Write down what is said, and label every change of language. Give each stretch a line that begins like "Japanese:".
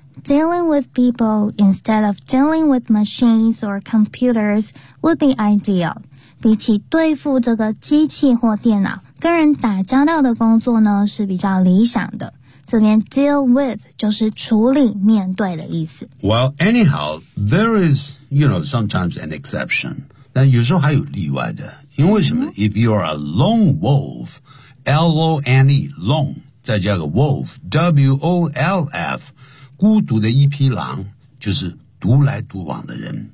English: Dealing with people instead of dealing with machines or computers would be ideal.
Chinese: 比起对付这个机器或电脑，跟人打交道的工作呢是比较理想的。这边 deal with 就是处理、面对的意思。
English: Well, anyhow, there is, you know, sometimes an exception.
Chinese: 但有时候还有例外的。因为什么？
English: If you are a lone wolf,
Chinese: L-O-N-E, lone, 再加个 wolf, W-O-L-F,孤独的一匹狼，就是独来独往的人。